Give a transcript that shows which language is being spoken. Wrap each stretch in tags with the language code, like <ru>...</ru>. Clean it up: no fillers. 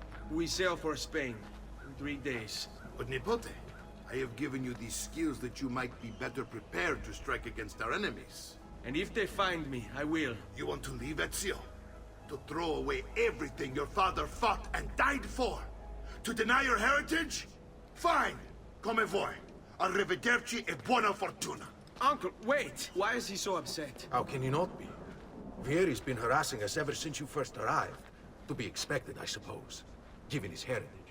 <en>We sail for Spain in 3 days. But Nipote, I have given you these skills that you might be better prepared to strike against our enemies. And if they find me, I will. You want to leave Ezio? To throw away everything your father fought and died for? To deny your heritage? Fine.</en> <it>Come vuoi. Arrivederci e buona fortuna.</it> <en>Uncle, wait! Why is he so upset? How can you not be? Vieri's been harassing us ever since you first arrived. To be expected, I suppose, given his heritage.</en>